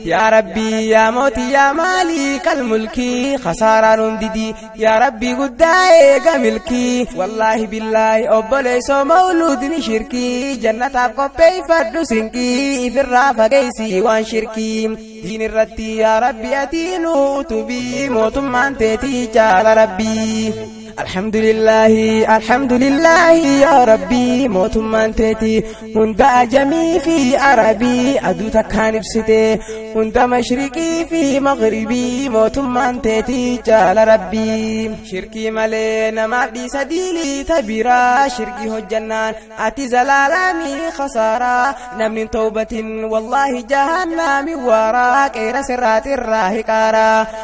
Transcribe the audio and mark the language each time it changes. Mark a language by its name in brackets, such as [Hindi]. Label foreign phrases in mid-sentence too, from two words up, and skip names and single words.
[Oromo] Yaa Rabbii, yaa mootii, [Arabic] يا مالك الملك, [Oromo] khasaaraan hundidii Yaa Rabbi guddaa eega milkii. [Arabic] والله بالله [Oromo] obboleessoo mawluudni shirkii. Jannataaf qopheeffadhu sinqii. Ifirraa fageessi waan shirkii. Diin irratti yaa Rabbi ati nu utubii. Mootummaan teetii jaala Rabbi. [Arabic] الحمد لله، الحمد لله يا ربي، [Oromo] mootummaan teetii hunda ajamii fi arabii aduu takkaan ibsite, hunda mashriqii fi maghribii mootummaan teetii jaala Rabbii. Shirkii malee namaaf dhiisa diinii tabiraa, shirkii hojjannaan ati zalaalamii khasaaraa, namni hin tawbatin wallaahi jahannaami waaraa, qeera sirraatirraa hiqaaraa.